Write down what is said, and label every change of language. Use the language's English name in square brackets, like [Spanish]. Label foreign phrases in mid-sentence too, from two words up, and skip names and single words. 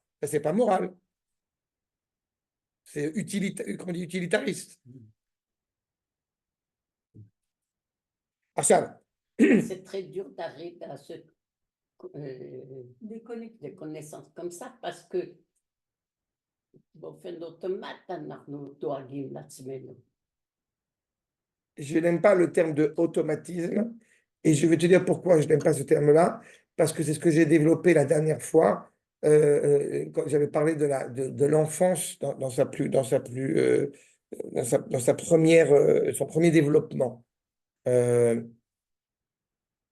[French] Ce n'est pas moral. C'est utilitariste. עכשיו, C'est très dur d'arriver à ce des connaissances comme ça parce que [Hebrew] באופן אוטומט אנחנו דואגים לעצמנו. [French] je n'aime pas le terme de automatisme et je vais te dire pourquoi je n'aime pas ce terme-là, parce que c'est ce que j'ai développé la dernière fois quand j'avais parlé de l'enfance dans sa première, son premier développement.